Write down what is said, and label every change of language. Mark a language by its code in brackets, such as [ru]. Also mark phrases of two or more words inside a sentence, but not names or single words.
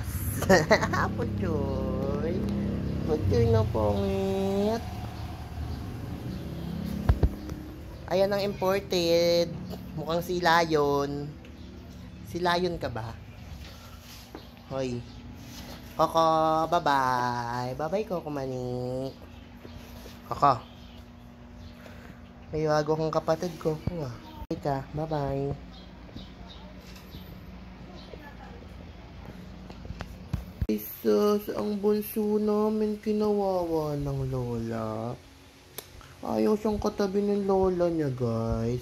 [tl] Puchoy. Puchoy na pongit. Ayan ang imported. Mukhang si Lion. Si Lion ka ba? Hoy. Koko, bye-bye. Bye-bye, Koko Mani. Koko. May bago kong kapatid ko. Ika, bye-bye. Jesus, ang bunso namin kinawawa ng lola. Ayaw siyang katabi ng lola niya, guys.